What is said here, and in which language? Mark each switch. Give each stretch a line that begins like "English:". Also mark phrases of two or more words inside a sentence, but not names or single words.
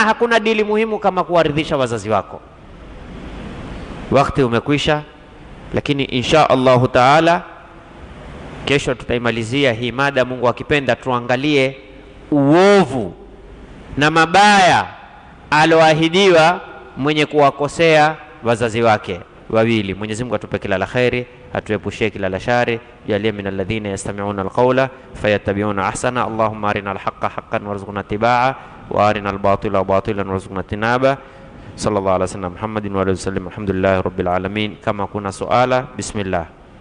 Swahili: Hakuna dili muhimu kama kuwaridhisha wazazi wako. Wakati umekwisha, lakini
Arabic: إن شاء الله تعالى
Swahili: kesho tutaimalizia hii mada, Mungu akipenda. Tuangalie uovu na mabaya aloahidiwa mwenye kuwakosea wazazi wake wawili. Mwenyezi Mungu atupe kila la khairi, atuepushie kila la shari. Jalia
Arabic: من الذين يستمعون القول فيتبعون أحسن. اللهم أرنا الحق حقا وارزقنا اتباعه وأرنا الباطل باطلا وارزقنا اجتنابه. صلى الله عليه وسلم محمد وآله وسلم. الحمد لله رب العالمين.
Swahili: Kama kuna suala, bismillah.